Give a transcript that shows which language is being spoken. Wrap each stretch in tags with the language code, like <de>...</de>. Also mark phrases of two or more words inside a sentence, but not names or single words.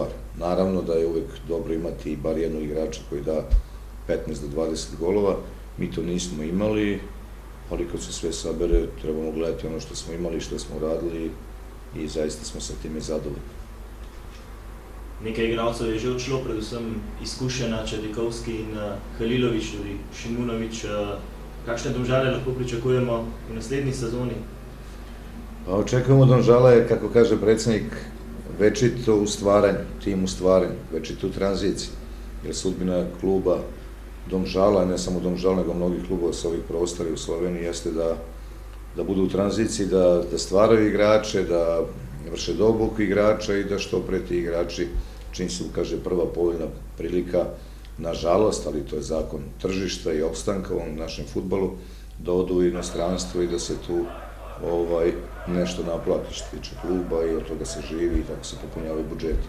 <sr>Naravno da je uvek dobro imati bar jednog igrača koji da 15 do 20 golova, mi to nismo imali, ali kad se sve sabere trebamo gledati ono što smo imali, što smo radili i zaista smo sa time zadovoljni.</sr> <sl>Nekaj igralcev je že odšlo, predvsem izkušena Čedikovski in Halilović, tudi Šimunović. Kakšne Domžale lahko pričakujemo v naslednji sezoni?</sl> <sr>Pa očekujemo Domžale, kako kaže predsjednik, večito u stvaranju, tim u stvaranju, večito u tranziciji. Jer sudbina kluba Domžala, ne samo Domžala, nego mnogih klubova sa ovih prostora u Sloveniji, jeste da budu u tranziciji, da stvaraju igrače, da vrše dobuku igrača i da što pre ti igrači, čim se ukaže prva povoljna prilika, nažalost, ali to je zakon tržišta i opstanka u ovom našem fudbalu, da odu u inostranstvo i da se tu nešto naplati što tiče kluba i od toga se živi i tako se popunjavaju budžeti.</sr>